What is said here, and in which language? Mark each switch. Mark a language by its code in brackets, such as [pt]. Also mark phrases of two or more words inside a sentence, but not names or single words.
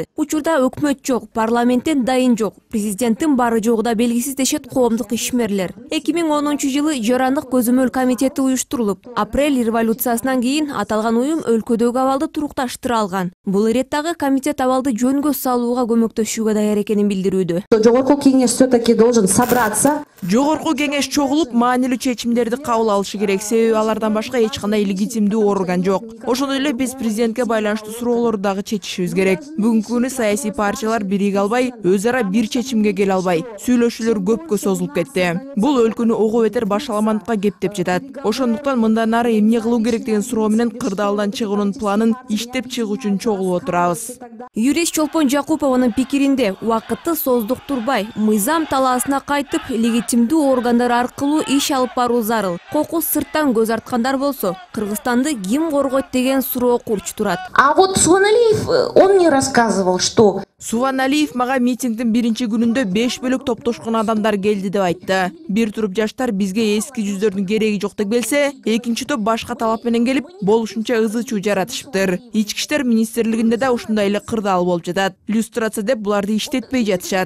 [ky] Учурда өкмөт жок, парламенттен дайын жок, президенттин бары жогу да белгисиз дешет коомдук ишмерлер. 2010-жылы Жарандык көзөмөл комитети уюштурулуп, апрель революциясынан кийин аталган уюм өлкөдөгү абалды турукташтыра алган. Бул иреттагы комитет абалды жөнгө салууга көмөктөшүүгө даяр экенин билдирүүдө. [ru] Жогорку кеңеш все-таки должен собраться. [ky] Жогорку кеңеш чогулуп, маанилүү чечимдерди кабыл алышы керек. Себеби алардан башка эч кандай легитимдүү орган жок. Ошондой эле биз президентке байланыштуу суроолорду дагы чечишибиз керек. Бүгүнкү күнү саясий партиялар бириге албай, өз ара бир чечимге келе албай, сүйлөшүүлөр көпкө созулуп кетти. Бул өлкөнү ого бетер башаламандыкка кептеп жатат. Ошондуктан мындан ары эмне кылуу керек деген суроо менен кырдаалдан чыгуунун планын иштеп чыгуу үчүн чогулуп отурабыз. Юрист Чолпон Жакупованын пикиринде убакытты создуктурбай, мыйзам талаасына кайтып, легитимдүү органдар аркылуу иш алып баруу зарыл. Кокус сырттан көз арткандар болсо, Кыргызстанды ким коргойт деген суроо курч турат. [ru] А вот Суваналиев, он мне рассказывал, что [ky] Суваналиев мага митингдин биринчи күнүндө 5 бөлөк топтошкон адамдар келди деп айтты. Бир туруп жаштар бизге эски жүздөрдүн кереги жок деп келсе, экинчи топ башка талап менен келип, болушунча ызы-чуу жаратышыптыр. Ички иштер министрлигинде да ушундай эле кырдаал болуп жатат. Люстрация деп буларды иштетпей жатышат.